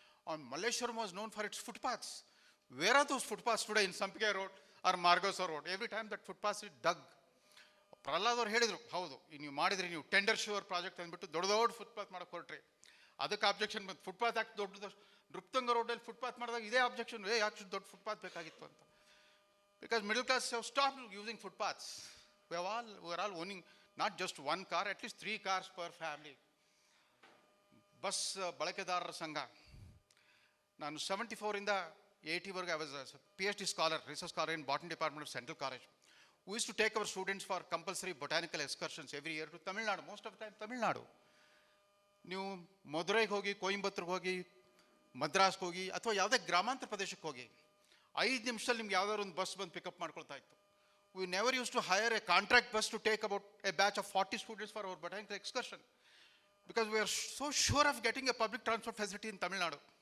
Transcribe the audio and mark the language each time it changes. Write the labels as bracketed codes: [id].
[en] On Malleshwaram was known for its footpaths. Where are those footpaths today in Sampige road or Margosa road? Every time that footpaths is dug. [kn] Pralhad ಅವ್ರು ಹೇಳಿದರು, ಹೌದು ನೀವು ಮಾಡಿದ್ರಿ, ನೀವು ಟೆಂಡರ್ ಶ್ಯೂರ್ ಪ್ರಾಜೆಕ್ಟ್ ಅಂದ್ಬಿಟ್ಟು ದೊಡ್ಡ ಫುಟ್ಪಾತ್ ಮಾಡೋಕೆ ಹೊರಟ್ರಿ. ಅದಕ್ಕೆ ಅಬ್ಜೆಕ್ಷನ್ ಬಂತು. ಫುಟ್ಪಾತ್ ಯಾಕೆ ದೊಡ್ಡದು, ನೃಪ್ತಂಗ ರೋಡಲ್ಲಿ ಫುಟ್ಪಾತ್ ಮಾಡಿದಾಗ ಇದೇ ಅಬ್ಜೆಕ್ಷನ್, ಯಾಕೆ ದೊಡ್ಡ ಫುಟ್ಪಾತ್ ಬೇಕಾಗಿತ್ತು ಅಂತ. [en] Because middle class have stopped using footpaths. We are all owning not just one car, at least 3 cars per family. [kn] Bus ಬಳಕೆದಾರರ ಸಂಘ. ನಾನು 74 ಇಂದ 80 [en] I was a PhD scholar, research scholar in botany department of Central College. We used to take our students for compulsory botanical excursions every year to Tamil Nadu, most of the time Tamil Nadu. [kn] ನೀವು ಮಧುರೈಗೆ ಹೋಗಿ, ಕೊಯಂಬತ್ತೂರ್ಗೆ ಹೋಗಿ, ಮದ್ರಾಸ್ಗೆ ಹೋಗಿ, ಅಥವಾ ಯಾವುದೇ ಗ್ರಾಮಾಂತರ ಪ್ರದೇಶಕ್ಕೆ ಹೋಗಿ, 5 ನಿಮಿಷದಲ್ಲಿ ನಿಮ್ಗೆ ಯಾವ್ದಾದ್ರು ಒಂದು ಬಸ್ ಬಂದು ಪಿಕಪ್ ಮಾಡ್ಕೊಳ್ತಾ ಇತ್ತು. [en] We never use to hire a contract bus to take about a batch of 40 students for our botanical excursion, because we are so sure of getting a public transport facility in Tamil Nadu.